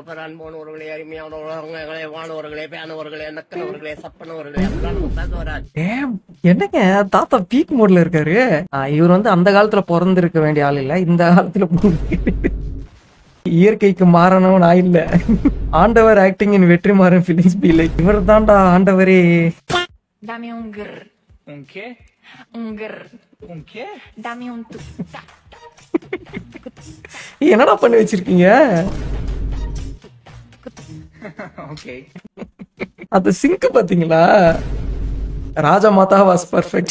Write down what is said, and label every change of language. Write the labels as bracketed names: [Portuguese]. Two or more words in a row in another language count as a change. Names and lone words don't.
[Tamil] பாரு, அன்போனவர்களே, அருமையானவர்களே, வானவர்களே, பேனவர்களே, நக்கனவர்களே, சப்பனவர்களே, அப்படிலாம் நம்ம பேச வராது. என்னங்க தாத்தா [English] peak modeல [Tamil] இருக்காரு. இவர் வந்து அந்த காலத்துல பிறந்திருக்க வேண்டிய ஆள் இல்ல, இந்த காலத்துல இயற்கைக்கு மாறானவன் நான் இல்ல. [English] ஆண்டவர் acting in வெற்றிமாறன் feelings be like. [Tamil] இவர் தான்டா ஆண்டவரே. [Spanish] Dame un grr. Un qué? Un grr. Un qué? Dame un tu. [Tamil] என்னடா பண்ணி வச்சிருக்கீங்க? [English] Okay. [Tamil] அது சிங்க் பாத்தீங்களா? ராஜா மாதா [English] was perfect.